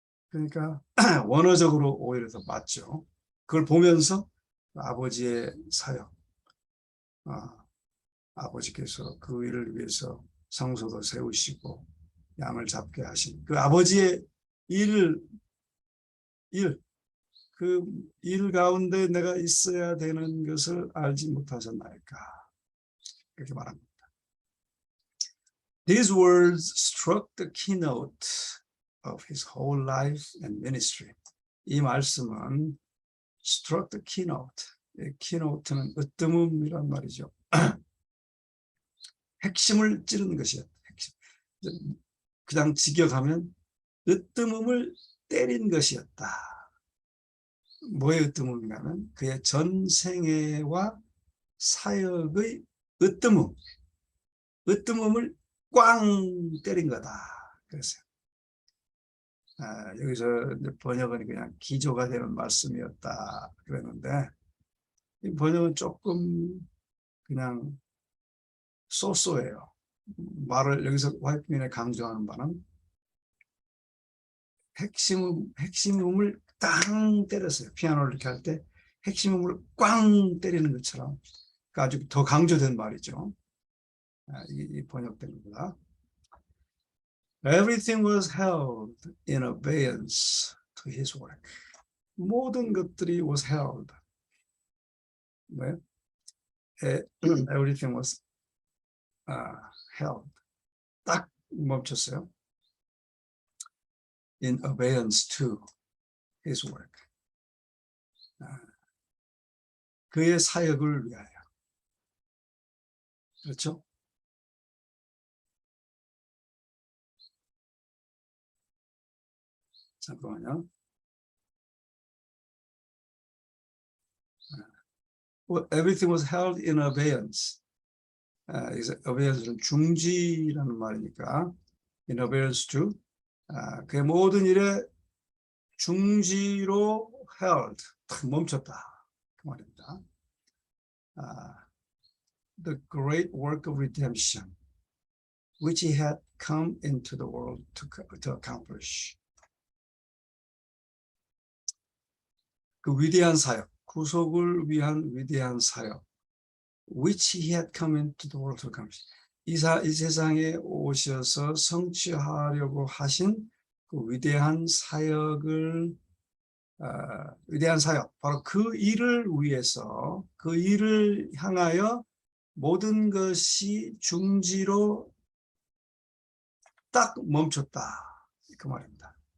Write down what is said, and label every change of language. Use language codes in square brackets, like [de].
[ko] 그러니까 원어적으로 오히려 더 맞죠. 그걸 보면서 아버지의 사역, 아버지께서 그 일을 위해서 성소도 세우시고 양을 잡게 하신 그 아버지의 그 일 가운데 내가 있어야 되는 것을 알지 못하셨나이까. 그렇게 말합니다. [en] These words struck the keynote of his whole life and ministry. [ko] 이 말씀은 [en] struck the keynote. [ko] keynote는 으뜸음이란 말이죠. 핵심을 찌르는 것이었다. 핵심. 그냥 직역하면 으뜸음을 때린 것이었다. 뭐의 으뜸음이냐면 그의 전생애와 사역의 으뜸음을 꽝 때린 거다. 그랬어요. 여기서 번역은 그냥 기조가 되는 말씀이었다 그랬는데 이 번역은 조금 그냥 쏘쏘해요. 말을 여기서 화이트민에 강조하는 바는 핵심음을 땅 때렸어요. 피아노를 이렇게 할 때 핵심음을 꽝 때리는 것처럼 아주 더 강조된 말이죠. 이 번역된 겁니다. [en] Everything was held in abeyance to his work. [ko] 모든 것들이 [en] was held. 네? Everything was held. [ko] 딱 멈췄어요. [en] In abeyance to his work. [ko] 그의 사역을 위하여. 그렇죠? 잠깐만요. [en] Well, everything was held in abeyance. [ko] abeyance 중지라는 말이니까 [en] in abeyance to [ko] 그의 모든 일에 중지로 held 멈췄다 그 말입니다. [en] The great work of redemption which he had come into the world to accomplish. [ko] 그 위대한 사역, 구속을 위한 위대한 사역, [en] which he had come into the world to accomplish. [ko] 이 세상에 오셔서 성취하려고 하신 그 위대한 사역을 위대한 사역, 바로 그 일을 위해서 그 일을 향하여 모든 것이 중지로 딱 멈췄다 그 말입니다.